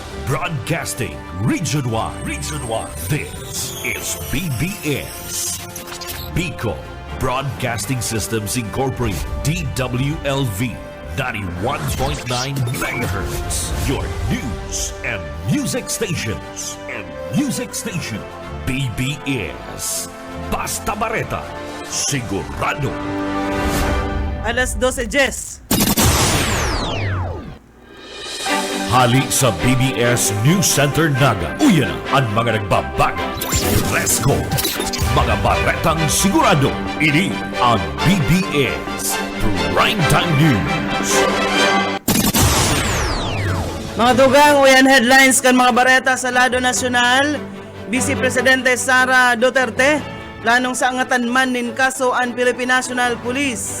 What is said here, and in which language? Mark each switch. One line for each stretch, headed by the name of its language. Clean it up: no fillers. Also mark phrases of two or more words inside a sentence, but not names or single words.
English: Broadcasting Region 1. Region 1. This is BBS. Bicol Broadcasting Systems Incorporated. DWLV 91.9 MHz. Your news and music stations.
Bikol: BBS. Basta Bareta. Sigurado. Alas 12:10. Hali sa BBS News Center Naga. Uyan ang mga nagbabago.
English: Let's go!
Bikol: Mga baretang sigurado. Ini ang BBS Primetime News. Mga dugang, uyan headlines kan mga bareta sa lado nasyonal. Vice Presidente Sara Duterte planong sa angatan man nin kaso ang Philippine National Police.